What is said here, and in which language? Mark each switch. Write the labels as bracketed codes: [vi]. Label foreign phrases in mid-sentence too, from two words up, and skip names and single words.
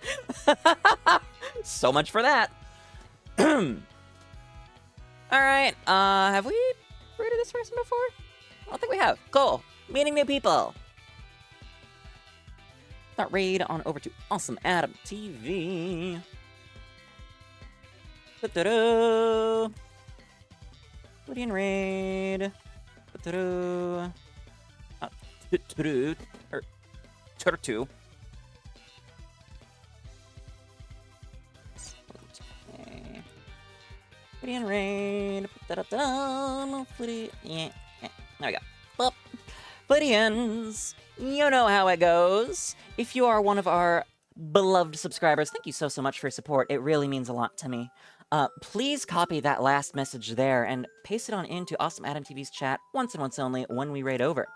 [en] So much for that. Alright, have we rated this person before? I don't think we have. Cool. Meeting new people. That raid on over to Awesome Adam TV. Flittian raid. Turtu. Flittian raid. Yeah. There we go. Well, Flittians, you know how it goes. If you are one of our beloved subscribers, thank you so much for your support. It really means a lot to me. Please copy that last message there and paste it on into Awesome Adam TV's chat once and once only when we raid over.